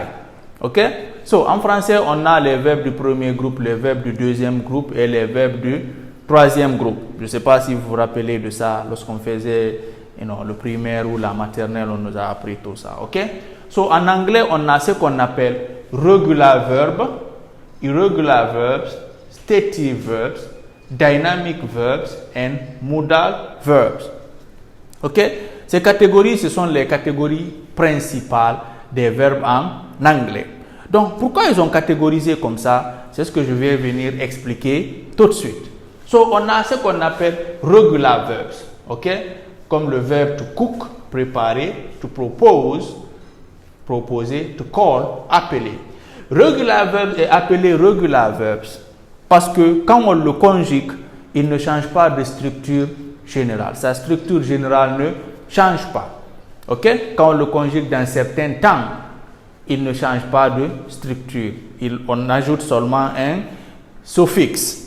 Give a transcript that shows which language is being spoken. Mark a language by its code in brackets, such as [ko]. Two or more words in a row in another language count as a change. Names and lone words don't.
[fr] Ok? So, en français, on a les verbes du premier groupe, les verbes du deuxième groupe et les verbes du troisième groupe. Je ne sais pas si vous vous rappelez de ça lorsqu'on faisait le primaire ou la maternelle, on nous a appris tout ça. Ok? So, en anglais, on a ce qu'on appelle [en] regular verbs, irregular verbs, stative verbs, dynamic verbs and modal verbs. [fr] Ok? Ces catégories, ce sont les catégories principales des verbes en anglais. Donc, pourquoi ils ont catégorisé comme ça? C'est ce que je vais venir expliquer tout de suite. So, on a ce qu'on appelle [en] regular verbs. [fr] Ok? Comme le verbe [en] to cook, [fr] préparer, [en] to propose, [fr] proposer, [en] to call, [fr] appeler. [en] Regular verbs [fr] est appelé [en] regular verbs [fr] parce que quand on le conjugue, il ne change pas de structure générale. Sa structure générale ne change pas. Ok? Quand on le conjugue dans certains temps, il ne change pas de structure. On ajoute seulement un suffixe.